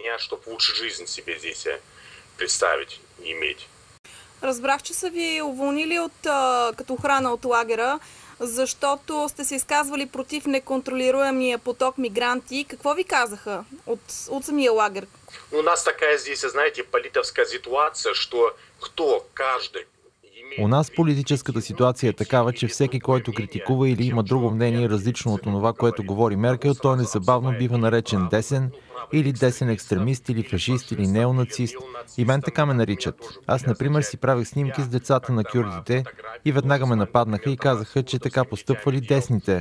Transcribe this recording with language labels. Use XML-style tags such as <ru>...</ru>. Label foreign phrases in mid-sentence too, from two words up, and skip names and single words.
<bg>Разбрах, че са ви уволнили като охрана от лагера, защото сте се изказвали против неконтролируемия поток мигранти. Какво ви казаха от самия лагер?</bg> <ru>У нас такая здесь, знаете, политическая ситуация, что каждый...</ru> <bg>У нас политическата ситуация е такава, че всеки, който критикува или има друго мнение различно от това, което говори Меркел, той незабавно бива наречен десен, или десен екстремист, или фашист, или неонацист. И мен така ме наричат. Аз, например, си правих снимки с децата на кюрдите и веднага ме нападнаха и казаха, че така постъпвали десните.</bg>